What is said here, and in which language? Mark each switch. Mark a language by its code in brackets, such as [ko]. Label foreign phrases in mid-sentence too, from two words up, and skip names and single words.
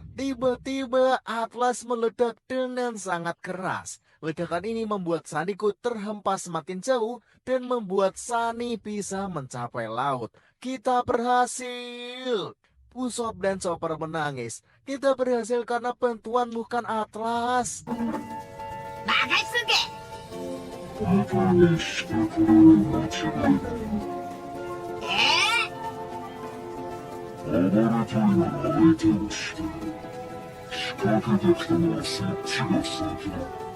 [id] Tiba-tiba Atlas meledak dengan sangat keras. Ledakan ini membuat Saniko terhempas semakin jauh dan membuat Sunny bisa mencapai laut. Kita berhasil! Usopp dan Chopper menangis. Kita berhasil karena bantuan bukan Atlas. [ja] 任しとけ。暴れたいなら相手をして仕掛けてきたのはそっちが先だ。